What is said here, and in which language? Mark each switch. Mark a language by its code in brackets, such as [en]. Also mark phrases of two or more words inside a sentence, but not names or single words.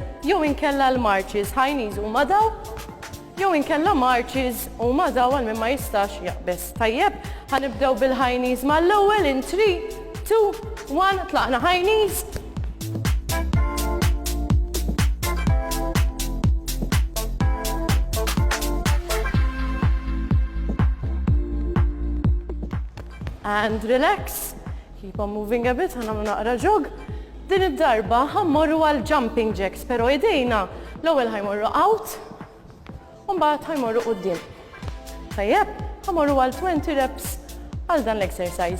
[mt] jew inkella l-marches, [en] high knees [mt] huma daw, jew inkella marches huma daw għal min ma jistax jaqbes. Tajjeb, ħanibdew bil- [en] high knees [mt] mal-ewwel in 3, 2, 1, tlaqna [en] high knees. And relax, keep on moving a bit, [mt] ħanamlu naqra jog. Din id-darba ħammorru għal [en] jumping jacks, [mt] pero idejna l-ewwel ħajmorru out, u mbagħad ħajmorru quddiem. Tajjeb, ħammorru għal 20 reps għal dan l-exercise.